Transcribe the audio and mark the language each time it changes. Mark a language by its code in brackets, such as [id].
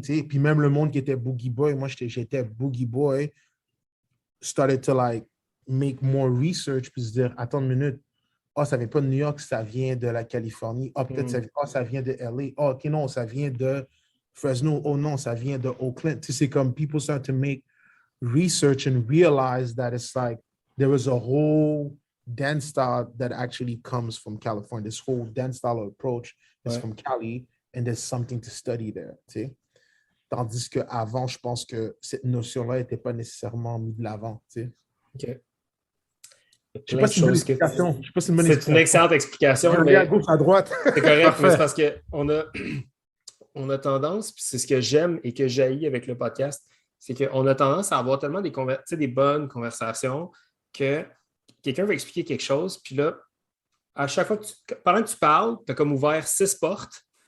[fr] Puis même le monde qui était Boogie Boy, moi j'étais Boogie Boy, [en] started to like make more research [fr] puis se dire, attends une minute, ça vient pas de New York, ça vient de la Californie. Peut-être ça vient de LA. OK, non, ça vient de Fresno. Oh non, ça vient de Oakland. C'est comme [en] people start to make research and realize that it's like there is a whole dance style that actually comes from California. This whole dance style approach is from Cali and there's something to study there. [fr] Tandis qu'avant, je pense que cette notion-là n'était pas nécessairement mise de l'avant. OK. Je ne sais pas si c'est une bonne explication. C'est une excellente explication. Mais à gauche, à droite. C'est correct, mais c'est parce qu'on a, on a tendance, puis c'est ce que j'aime et que j'haïs avec le podcast, c'est qu'on a tendance à avoir tellement des bonnes conversations que quelqu'un va expliquer quelque chose, puis là, à chaque fois pendant que tu parles, tu as comme ouvert 6 portes.